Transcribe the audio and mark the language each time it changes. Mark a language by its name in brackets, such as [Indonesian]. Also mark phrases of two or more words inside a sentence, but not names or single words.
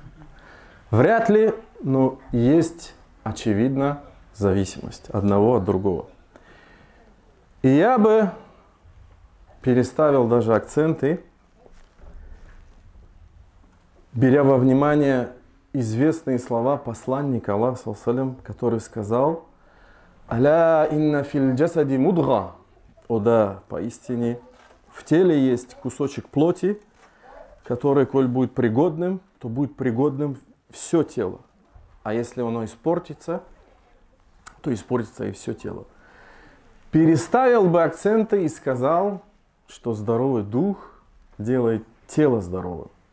[Russian] Вряд ли, но есть, очевидно, зависимость одного от другого. И я бы переставил даже акценты, беря во внимание известные слова посланника Аллаха, который сказал: [Arabic] «ألا إن في الجسد مضغة». [Russian] О да, поистине, в теле есть кусочек плоти, который, коль будет пригодным, то будет пригодным все тело. А если оно испортится, то испортится и все тело. Переставил бы акценты и сказал, что здоровый дух делает тело здоровым.